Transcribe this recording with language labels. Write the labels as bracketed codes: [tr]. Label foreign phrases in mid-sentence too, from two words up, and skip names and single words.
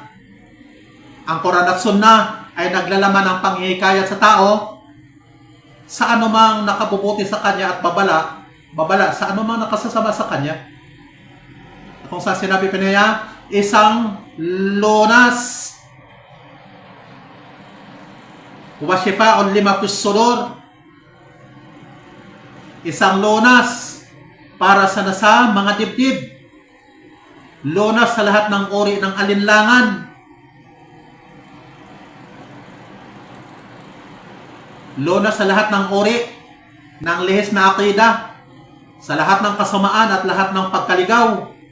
[tl] Ang Quran at Sunnah ay naglalaman ng panghihikayat sa tao sa anumang nakabubuti sa kanya at babala sa anumang nakasasama sa kanya. Kung sa sinabi pa niya, isang lunas [ar] وشفاء لما في الصدور, [tl] isang lunas para sa nasa mga dibdib, lunas sa lahat ng uri ng alinlangan, lunas sa lahat ng uri ng lihis na akida, sa lahat ng kasamaan at lahat ng pagkaligaw.